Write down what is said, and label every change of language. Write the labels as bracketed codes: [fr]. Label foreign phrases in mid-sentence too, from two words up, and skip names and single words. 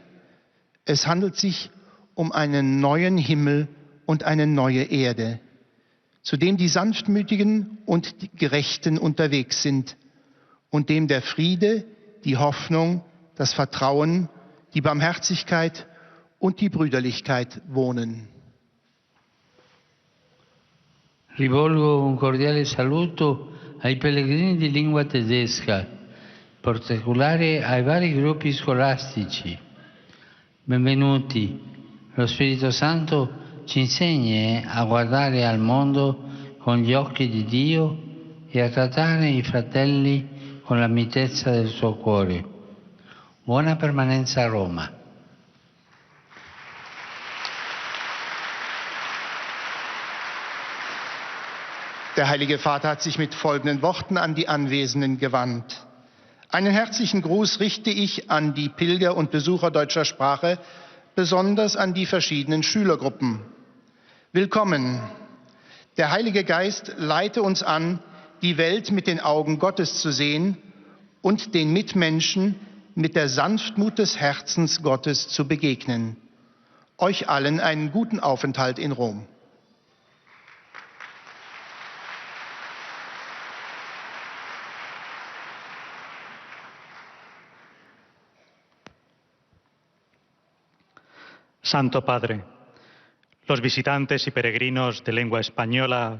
[de] Es handelt sich um einen neuen Himmel und eine neue Erde, zu dem die Sanftmütigen und die Gerechten unterwegs sind und dem der Friede, die Hoffnung, das Vertrauen, die Barmherzigkeit und die Brüderlichkeit wohnen. [it] Rivolgo un cordiale saluto ai pellegrini di lingua tedesca, in particolare ai vari gruppi scolastici. Benvenuti. Lo Spirito Santo ci insegni a guardare al mondo con gli occhi di Dio e a trattare i fratelli con la mitezza del suo cuore. Buona permanenza a Roma. [de] Der Heilige Vater hat sich mit folgenden Worten an die Anwesenden gewandt. Einen herzlichen Gruß richte ich an die Pilger und Besucher deutscher Sprache, besonders an die verschiedenen Schülergruppen. Willkommen. Der Heilige Geist leite uns an, die Welt mit den Augen Gottes zu sehen und den Mitmenschen mit der Sanftmut des Herzens Gottes zu begegnen. Euch allen einen guten Aufenthalt in Rom. [es] Santo Padre, los visitantes y peregrinos de lengua española